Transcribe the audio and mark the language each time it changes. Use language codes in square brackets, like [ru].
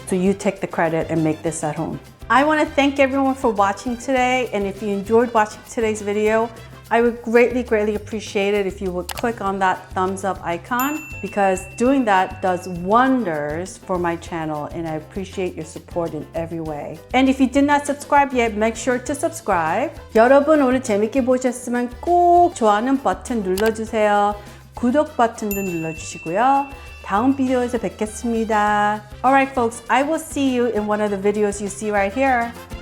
[en] So you take the credit and make this at home. I want to thank everyone for watching today, and if you enjoyed watching today's video, I would greatly appreciate it if you would click on that thumbs up icon, because doing that does wonders for my channel, and I appreciate your support in every way. And if you did not subscribe yet, make sure to subscribe. [ko] 여러분 오늘 재밌게 보셨으면 꼭 좋아하는 버튼 눌러주세요. 구독 버튼도 눌러주시고요. 다음 비디오에서 뵙겠습니다. [en] Alright folks, I will see you in one of the videos you see right here.